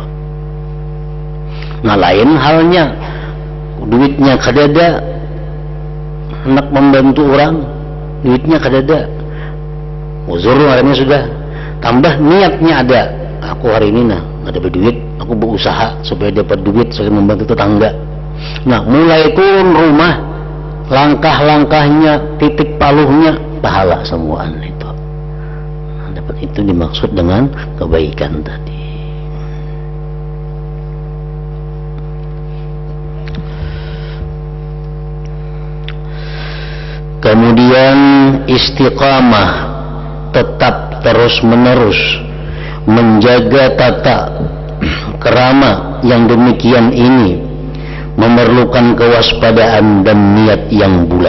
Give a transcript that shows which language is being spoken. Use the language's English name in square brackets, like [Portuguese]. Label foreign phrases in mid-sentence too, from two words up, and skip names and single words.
[Banjar] Nah, lain halnya duitnya kada ada, hendak membantu orang, duitnya kada ada, uzur orangnya sudah, tambah niatnya ada, aku hari ini nah ada duit, aku berusaha supaya dapat duit supaya membantu tetangga. Nah, mulai turun rumah, langkah-langkahnya, titik paluhnya pahala semuaan itu. Nah, dapat itu dimaksud dengan kebaikan tadi. [Indonesian] Kemudian istiqamah, tetap terus menerus menjaga tata kerama yang demikian ini memerlukan kewaspadaan dan niat yang bulat.